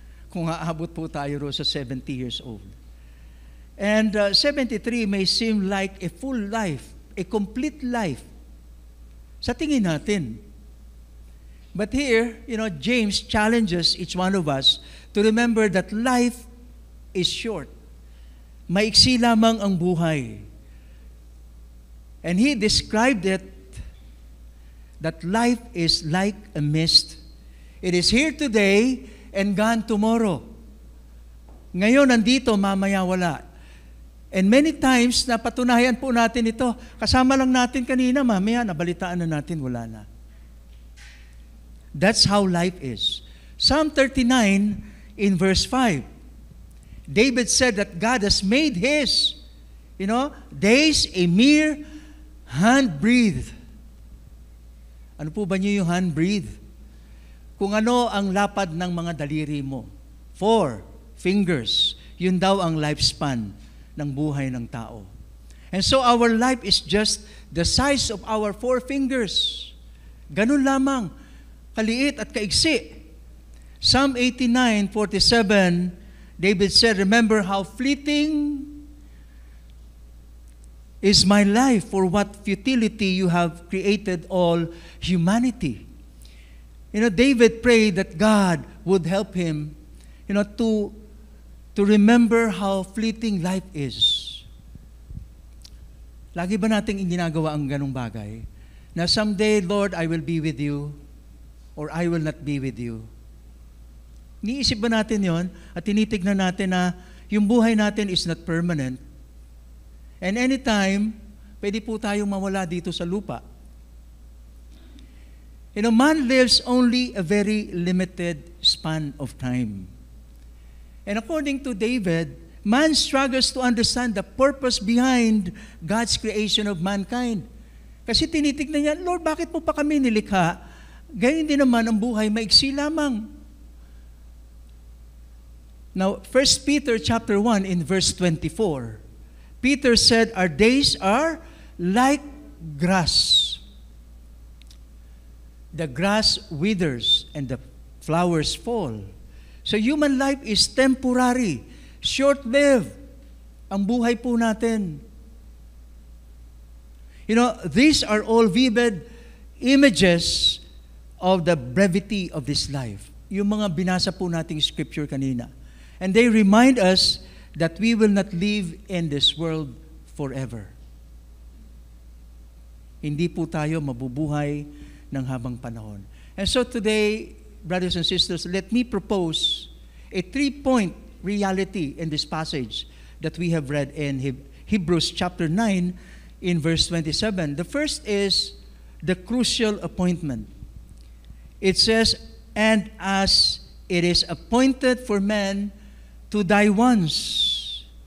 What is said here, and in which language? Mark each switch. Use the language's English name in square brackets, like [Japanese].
[Filipino] Kung aabot po tayo sa [English] 70 years old. And 73 may seem like a full life, a complete life. [Filipino] Sa tingin natin. [English] But here, James challenges each one of us to remember that life is short. [Filipino] Maiksi lamang ang buhay. [English] And he described it that life is like a mist. It is here today and gone tomorrow. [Filipino] Ngayon nandito, mamaya wala. [English] And many times, [Filipino] napatunayan po natin ito. Kasama lang natin kanina, mamaya nabalitaan na natin, wala na. [English] That's how life is. Psalm 39 in verse 5. David said that God has made his, days a mere handbreadth. [Filipino] Ano po ba niyo yung handbreadth? Kung ano ang lapad ng mga daliri mo. 4 fingers. Yun daw ang lifespan ng buhay ng tao. [English] And so our life is just the size of our 4 fingers. [Filipino] Ganun lamang. Kaliit at kaigsi. [English] Psalm 89:47, David said, remember how fleeting is my life, for what futility you have created all humanity. David prayed that God would help him, to remember how fleeting life is. [Filipino] Lagi ba nating ginagawa ang ganong bagay? [English] Na someday, Lord, I will be with you, or I will not be with you. [Filipino] Niisip ba natin yon at tinitignan natin na yung buhay natin [English] is not permanent? And anytime, [Filipino] pwede po tayong mawala dito sa lupa. [English] Man lives only a very limited span of time. And according to David, man struggles to understand the purpose behind God's creation of mankind. [Filipino] Kasi tinitignan niya, Lord, bakit mo pa kami nilikha? Gayon din naman ang buhay, maiksi lamang. [English] Now, 1 Peter chapter 1 in verse 24, Peter said, our days are like grass. The grass withers and the flowers fall. So human life is temporary, short-lived. [Filipino] Ang buhay po natin. [English] These are all vivid images of the brevity of this life. [Filipino] yung mga binasa po nating scripture kanina. [English] And they remind us that we will not live in this world forever. [Filipino] Hindi po tayo mabubuhay ng habang panahon. [English] And so today, brothers and sisters, let me propose a 3-point reality in this passage that we have read in Hebrews chapter 9 in verse 27. The first is the crucial appointment. It says, "And as it is appointed for men to die once."